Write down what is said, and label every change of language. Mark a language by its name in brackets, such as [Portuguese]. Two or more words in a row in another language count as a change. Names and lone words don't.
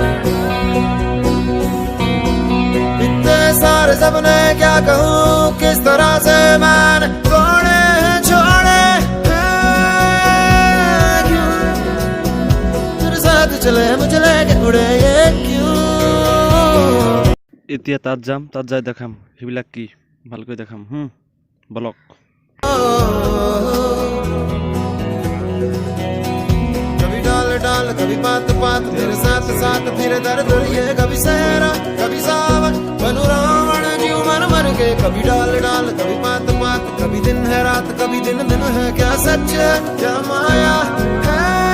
[Hindi] इतने सारे सपने क्या कहूँ किस तरह से मैंने तोड़े हैं छोड़े हैं क्यों तेरे साथ चले मुझे लेके उड़े ये क्यों [Assamese] এতিয়া তাত যাম তাত যাই দেখাম হিবিলাক কি ভালকৈ দেখাম ব্লগ [Hindi] कभी डाल डाल कभी पात पात मेरे साथ साथ फिर दर दर ये कभी सहरा कभी सावन बनू रावण जीव मर मर के कभी डाल डाल कभी पात पात कभी दिन है रात कभी दिन दिन है क्या सच है क्या माया है